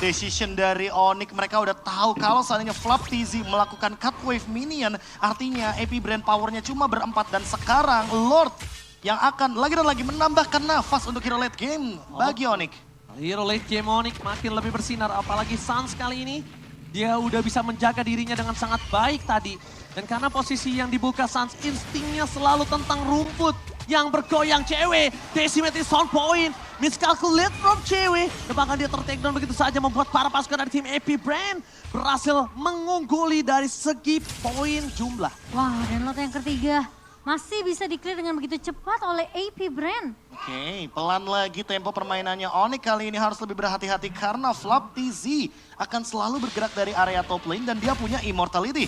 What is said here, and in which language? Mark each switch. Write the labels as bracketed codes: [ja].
[id] Decision dari Onyx, mereka udah tahu kalau seandainya Flaptisi melakukan cut wave minion, artinya AP Brand powernya cuma berempat dan sekarang Lord yang akan lagi dan lagi menambahkan nafas untuk hero late game bagi Onyx. Hero late game Onyx makin lebih bersinar, apalagi Suns kali ini. Dia udah bisa menjaga dirinya dengan sangat baik tadi. Dan karena posisi yang dibuka Suns, instingnya selalu tentang rumput yang bergoyang. [en] Cewek, Decimate is on point, miscalculate from Cewek. [id] Dan bahkan dia ter-take down begitu saja membuat para pasukan dari tim Epi Brand berhasil mengungguli dari segi poin jumlah. Wah, dan Lord yang ketiga Masih bisa di-clear dengan begitu cepat oleh AP Brand. Oke, pelan lagi tempo permainannya. Onyx kali ini harus lebih berhati-hati karena Flap TZ akan selalu bergerak dari area top lane dan dia punya immortality.